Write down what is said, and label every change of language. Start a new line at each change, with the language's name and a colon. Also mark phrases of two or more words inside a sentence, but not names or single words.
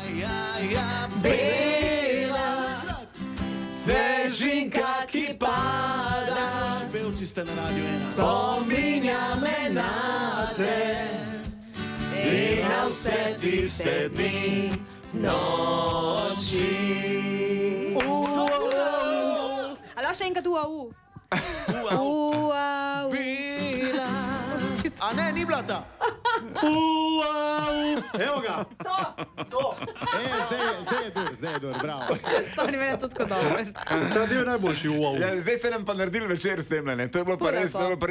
Slovenian: Bela snežinka, ki pada, Naši pevci ste na Radio 1. spominja me na te in na vse tiste dni, noči. A da še enkrat ua-u? Ua-u. Bila. A ne, ni bila ta. Evo ga. To. Zdaj je dur, bravo. Stvari mene tudi kot dober. Ta del je najboljši, wow. Ja, zdaj ste nam pa naredili večer s tem, ne? To je bilo pa res, to je bilo pa res.